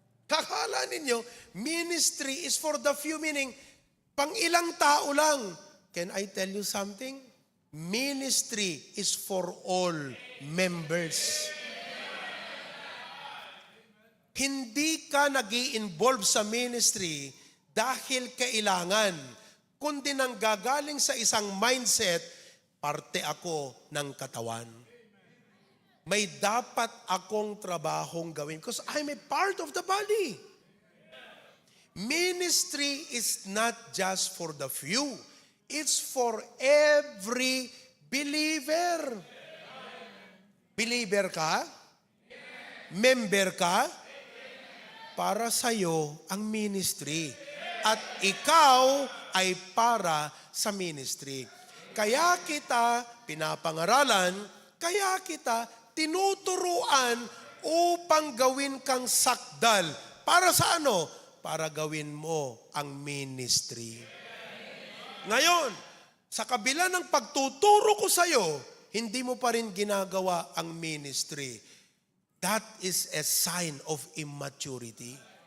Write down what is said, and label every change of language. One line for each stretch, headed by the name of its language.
Filipino: Kakala ninyo,
English: ministry is for the few, meaning,
Filipino: pang ilang tao lang.
English: Can I tell you something? Ministry is for all members.
Filipino: Hindi ka nag-i-involve sa ministry dahil kailangan, kundi nang gagaling sa isang mindset, parte ako ng katawan. May dapat akong trabahong gawin
English: because I'm a part of the body. Ministry is not just for the few. It's for every believer.
Filipino: Believer ka? Member ka? Para sa'yo ang ministry. At ikaw ay para sa ministry. Kaya kita pinapangaralan, kaya kita tinuturuan upang gawin kang sakdal. Para sa ano? Para gawin mo ang ministry. Ngayon, sa kabila ng pagtuturo ko sa iyo, hindi mo pa rin ginagawa ang ministry.
English: That is a sign of immaturity.